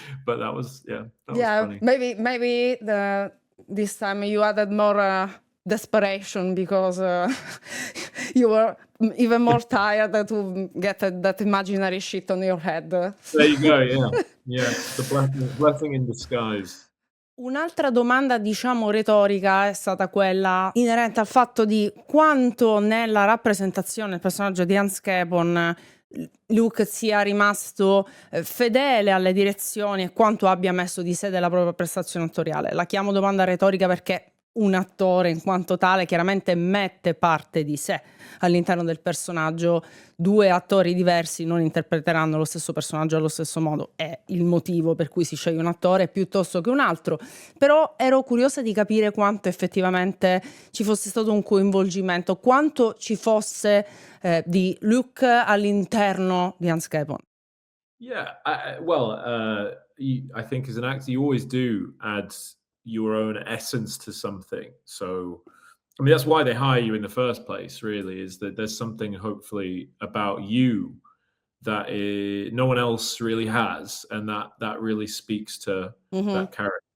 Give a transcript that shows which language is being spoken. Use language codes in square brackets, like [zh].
[en] But that was funny. Maybe this time you added more desperation because you were even more tired to get that imaginary shit on your head. There you go, yeah. The blessing in disguise. [it] Un'altra domanda, diciamo, retorica è stata quella inerente al fatto di quanto nella rappresentazione del personaggio di Hans Capon Luke sia rimasto fedele alle direzioni e quanto abbia messo di sé della propria prestazione attoriale. La chiamo domanda retorica perché un attore in quanto tale chiaramente mette parte di sé all'interno del personaggio. 2 attori diversi non interpreteranno lo stesso personaggio allo stesso modo, è il motivo per cui si sceglie un attore piuttosto che un altro. Però ero curiosa di capire quanto effettivamente ci fosse stato un coinvolgimento, quanto ci fosse di Luke all'interno di Hans Capon. [en] Yeah, I think as an actor you always do add, your own essence to something. So, I mean, that's why they hire you in the first place, really, is that there's something hopefully about you that no one else really has, and that really speaks to that character.